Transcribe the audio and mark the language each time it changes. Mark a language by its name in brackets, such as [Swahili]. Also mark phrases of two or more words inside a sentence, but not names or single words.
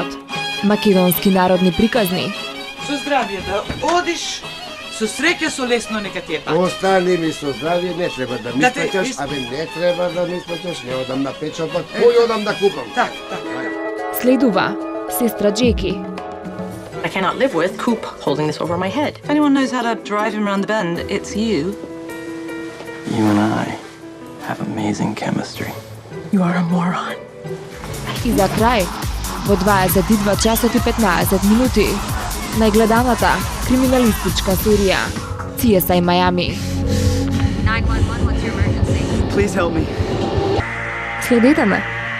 [Macedonian] Македонски народни приказни. Со здравје да одиш, со среќа, со лесно нека ти е пат. Остани ми со здравје, не треба да ми исплаќаш, не треба да ми исплаќаш, не одам на печалба, кој одам да купам. Так. Следува сестра Джеки. [English] I cannot live with Coop holding this over my head. If anyone knows how to drive him around the bend, it's you. You and I have amazing chemistry. You are a moron. [Macedonian] И за крај, во 22 часот и 15 минути, најгледаната криминалистичка серија CSI Miami. [English] 911, what's your emergency? Please help me. [Macedonian] Следете ме